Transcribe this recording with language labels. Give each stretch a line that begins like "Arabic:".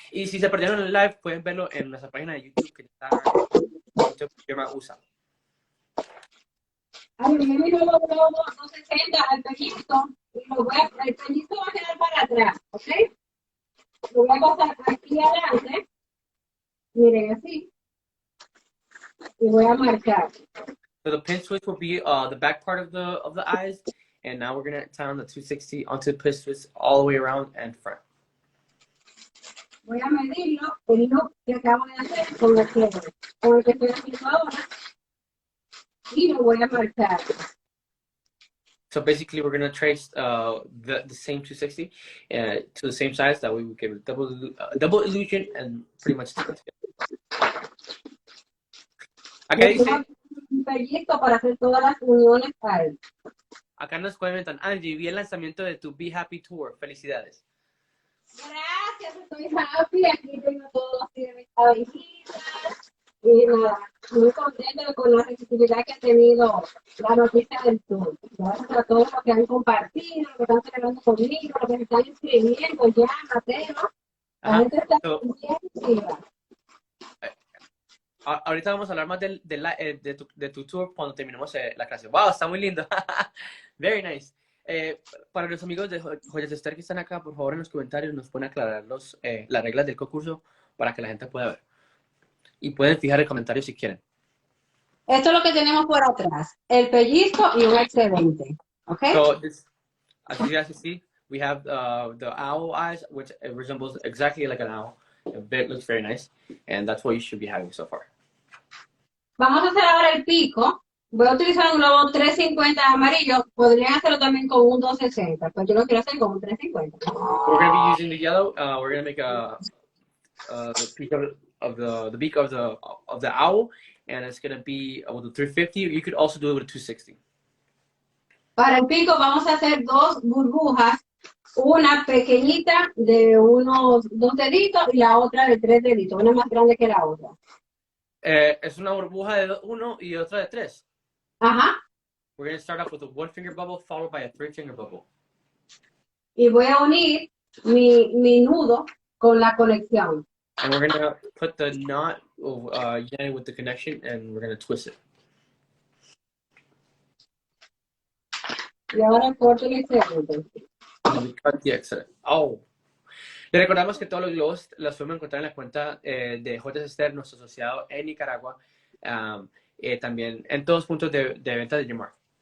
Spanish: Y si se perdieron el live, pueden verlo en nuestra página de YouTube que está en USA. A mí me dijo los globos 260 al pellizco y el pellizco va a quedar para atrás, ¿ok? Lo voy a pasar aquí adelante. Miren, así. Y voy a marcar.
English: So the pinch twist will be the back part of the eyes, and now we're gonna tie on the 260 onto the pinch twist all the way around and front.
Spanish: Voy a medirlo, el look que acabo de hacer con el que estoy haciendo ahora, y lo voy a marcar.
English: So basically, we're gonna trace the same 260 to the same size. That way, we give a double illusion and pretty much stick it together.
Spanish: Acá dice, pellizco para hacer todas las uniones ahí. Acá nos comentan, Angie, vi el lanzamiento de tu Be Happy Tour. Felicidades. Gracias, estoy happy. Aquí tengo todo así de mis abejitas. Y nada, muy contenta con la receptividad que ha tenido la noticia del tour. Gracias a todos los que han compartido, los que están celebrando conmigo, los que se están inscribiendo ya, Mateo. La Ajá. gente está
English: So,
Spanish: bien activa. ahorita vamos a hablar más de tu tour cuando terminemos la clase.
English: Wow,
Spanish: está muy lindo.
English: Very nice.
Spanish: Para los amigos de Joyas de Esther que están acá, por favor en los comentarios nos pueden aclarar las reglas del concurso para que la gente pueda ver. Y pueden fijar el comentario si quieren. Esto es lo que tenemos por atrás, el pellizco y un excedente. ¿Ok?
English: So, as you guys can see, we have the owl eyes, which resembles exactly like an owl. It looks very nice. And that's what you should be having so far.
Spanish: Vamos a hacer ahora el pico. Voy a utilizar un globo 350 amarillo. Podrían hacerlo también con un 260, pero yo lo quiero hacer con un 350.
English: We're going to be using the yellow. We're going to make the peak of the beak of the owl, and it's going to be with a 350. You could also do it with a 260.
Spanish: Para el pico vamos a hacer dos burbujas, una pequeñita de unos 2 deditos y la otra de 3 deditos, una más grande que la otra. Es una burbuja de 1 y otra de 3. Ajá.
English: We're going to start off with a 1-finger bubble followed by a 3-finger bubble.
Spanish: Y voy a unir mi nudo con la conexión.
English: And we're going to put the knot united with the connection, and we're going to twist it.
Spanish: Y ahora corto el excedente.
English: And we cut the excess. Oh.
Spanish: Le recordamos que todos los globos los podemos encontrar en la cuenta de J. Esther, nuestro asociado en Nicaragua, también en todos los puntos de venta de Yamar.